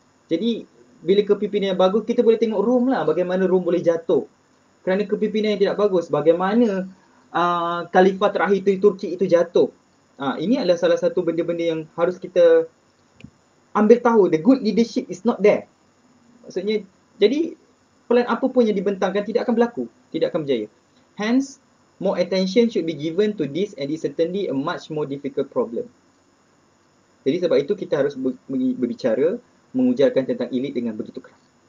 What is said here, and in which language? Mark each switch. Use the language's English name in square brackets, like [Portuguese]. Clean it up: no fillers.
[Malay] Jadi, bila kepimpinan yang bagus, kita boleh tengok Rom lah, bagaimana Rom boleh jatuh. Kerana kepimpinan yang tidak bagus, bagaimana khalifah terakhir Turki itu jatuh. Ini adalah salah satu benda-benda yang harus kita ambil tahu. [English] The good leadership is not there. [Malay] Maksudnya, jadi plan apa pun yang dibentangkan tidak akan berlaku, tidak akan berjaya. [English] Hence, more attention should be given to this and it's certainly a much more difficult problem. [Malay] Jadi sebab itu kita harus berbicara, mengujarkan tentang elit dengan begitu keras.